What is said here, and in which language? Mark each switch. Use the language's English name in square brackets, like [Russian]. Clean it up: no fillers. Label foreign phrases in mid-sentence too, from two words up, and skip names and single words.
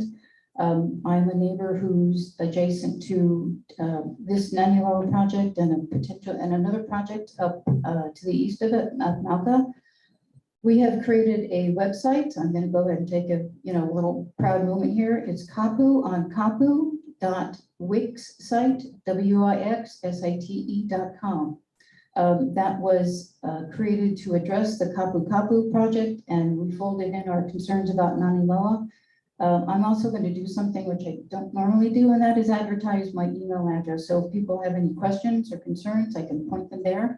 [English] I'm a neighbor who's adjacent to this Naniloa project and another project up to the east of it, Malka. We have created a website. I'm going to go ahead and take a little proud moment here. It's Kapu on kapu.wixsite, WIXSITE.com. That was created to address the Kapu Kapu project, and we folded in our concerns about Naniloa. I'm also going to do something which I don't normally do, and that is advertise my email address. So if people have any questions or concerns, I can point them there.